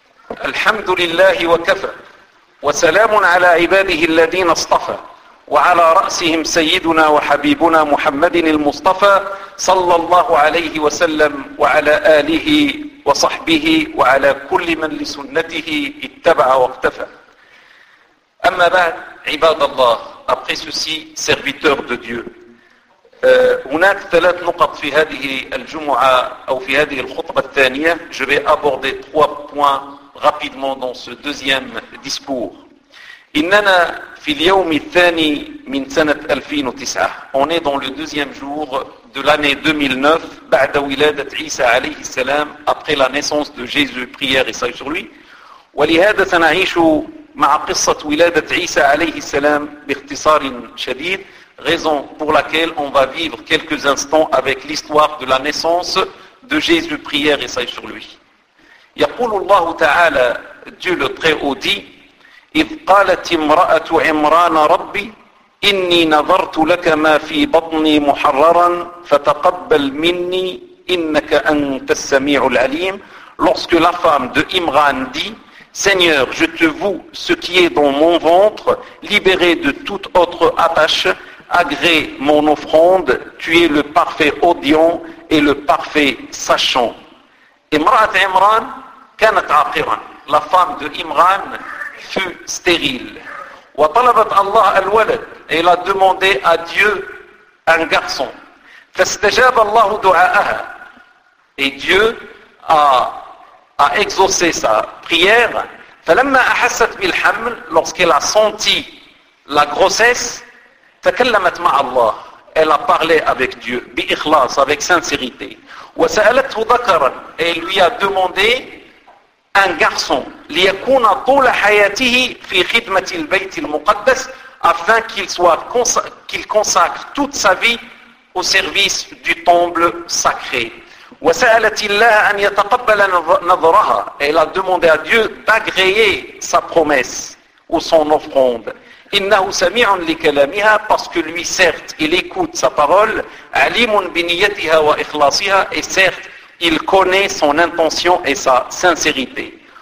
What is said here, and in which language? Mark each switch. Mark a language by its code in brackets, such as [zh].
[ar] الحمد لله وكفى وسلام على عباده الذين اصطفى وعلى رأسهم سيدنا وحبيبنا محمد المصطفى صلى الله عليه وسلم وعلى آله وصحبه وعلى كل من لسنته اتبع واقتفى. أما بعد, عباد الله, [fr] après ceci, serviteur de Dieu, [ar] هناك ثلاث نقط في هذه الجمعة أو في هذه الخطبة الثانية. [fr] Je vais aborder trois points rapidement dans ce deuxième discours. [ar] إننا في اليوم الثاني من سنة 2009. [fr] On est dans le deuxième jour de l'année 2009, [ar] بعد ولادة عيسى عليه السلام, [fr] après la naissance de Jésus, prière et salut sur lui. [ar] ولهذا سنعيش مع قصة ولادة عيسى عليه السلام باختصار شديد, [fr] raison pour laquelle on va vivre quelques instants avec l'histoire de la naissance de Jésus, prière et salut sur lui. [ar] يقول الله تعالى, [fr] Dieu le Très-Haut dit, [ar] إذ قالت امرأة عمران ربي إني نظرت لك ما في بطني محررا فتقبل مني إنك أنت السميع العليم. [fr] Lorsque la femme de Imran dit, Seigneur, je te voue ce qui est dans mon ventre, libéré de toute autre attache, agrée mon offrande, tu es le parfait audiant et le parfait sachant. [ar] امرأة عمران كانت عاقرا. [fr] La femme de Imran fut stérile. [ar] وطلبت الله الولد. [fr] Elle a demandé à Dieu un garçon. [ar] فاستجاب الله دعاءها. [fr] Et Dieu a exaucé sa prière. [ar] فلما أحست بالحمل, [fr] lorsqu'elle a senti la grossesse, [ar] تكلمت مع الله. [fr] Elle a parlé avec Dieu, [ar] بإخلاص, [fr] avec sincérité. [ar] وسألته ذكرا. [fr] Et elle lui a demandé un garçon, [ar] ليكون طول حياته في خدمة البيت المقدس, [fr] afin qu'il consacre toute sa vie au service du temple sacré. [ar] وسألت الله أن يتقبل نظرها. [fr] Elle a demandé à Dieu d'agréer sa promesse ou son offrande. [ar] إنه سميع لكلامها, [fr] parce que lui, certes, il écoute sa parole, [ar] عليم بنيتها وإخلاصها, [fr] et certes, il connaît son intention et sa sincérité.